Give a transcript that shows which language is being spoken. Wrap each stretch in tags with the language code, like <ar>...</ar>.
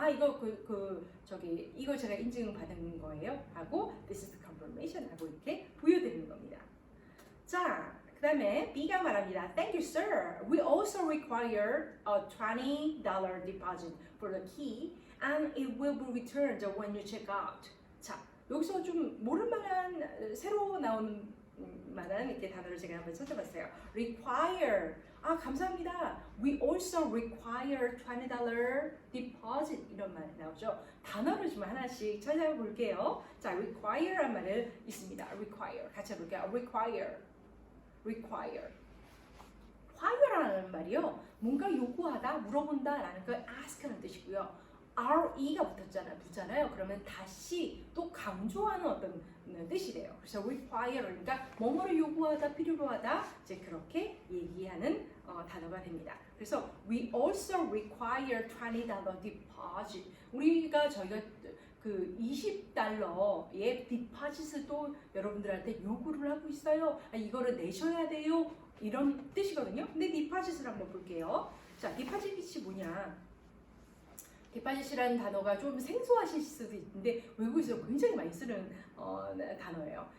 <ko>이거 이거 제가 인증받은 거예요. 하고</ko> <en>this is the confirmation</en> <ko>하고 이렇게 보여드리는 겁니다. 자, 그 다음에 B가 말합니다.</ko> <en>Thank you, sir. We also require a $20 deposit for the key, and it will be returned when you check out.</en> <ko>자, 여기서 좀 모를만한 새로 나온 만한 이렇게 단어를 제가 한번 찾아봤어요. require. 감사합니다.</ko> <en>We also require $20 deposit</en> <ko>이런 말이 나오죠. 단어를 좀 하나씩 찾아볼게요. 자, require란 말을 있습니다. require 같이 해볼게요. require라는 말이요. 뭔가 요구하다, 물어본다라는 걸 ask라는 뜻이고요. RE가 붙잖아요. 그러면 다시 또 강조하는 어떤 뜻이 돼요. 그래서 require 그러니까 뭐뭐를 요구하다, 필요로 하다 이제 그렇게 얘기하는 단어가 됩니다. 그래서</ko> <en>we also require $20 deposit.</en> <ko>저희가 그 $20의 디파짓을 또 여러분들한테 요구를 하고 있어요. 이거를 내셔야 돼요. 이런 뜻이거든요. 근데 디파짓을 한번 볼게요. 자, 디파짓이 뭐냐? 디파짓이라는 단어가 좀 생소하실 수도 있는데 외국에서 굉장히 많이 쓰는 단어예요.</ko>